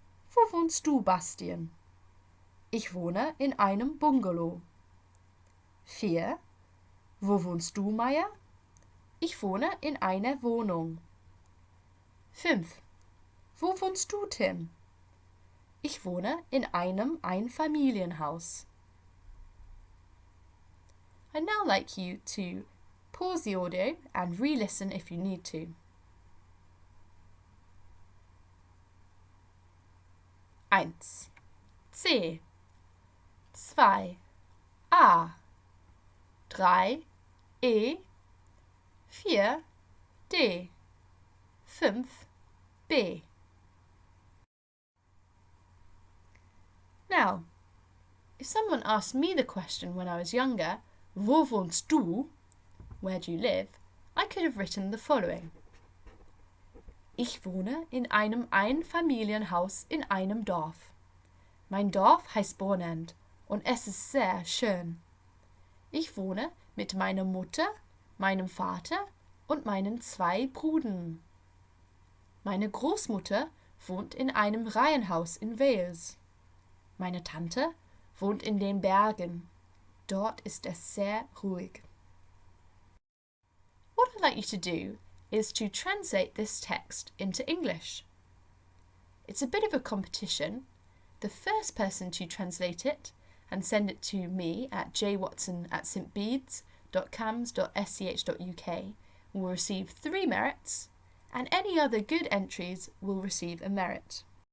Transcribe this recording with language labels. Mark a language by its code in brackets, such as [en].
[de] Wo wohnst du, Bastian? Ich wohne in einem Bungalow. 4. Wo wohnst du, Maya? Ich wohne in einer Wohnung. 5. Wo wohnst du, Tim? Ich wohne in einem Einfamilienhaus. [en] I'd now like you to pause the audio and re-listen if you need to. 1. C. 2. A. 3. E. 4. D. 5. B. Now, if someone asked me the question when I was younger, [de] wo wohnst du? [en] Where do you live? I could have written the following. [de] Ich wohne in einem Einfamilienhaus in einem Dorf. Mein Dorf heißt Bornand und es ist sehr schön. Ich wohne mit meiner Mutter, meinem Vater und meinen 2 Brüdern. Meine Großmutter wohnt in einem Reihenhaus in Wales. Meine Tante wohnt in den Bergen. Dort ist es sehr ruhig. [en] What I'd like you to do is to translate this text into English. It's a bit of a competition. The first person to translate it and send it to me at jwatson@stbeeds.cams.sch.uk will receive 3 merits, and any other good entries will receive a merit.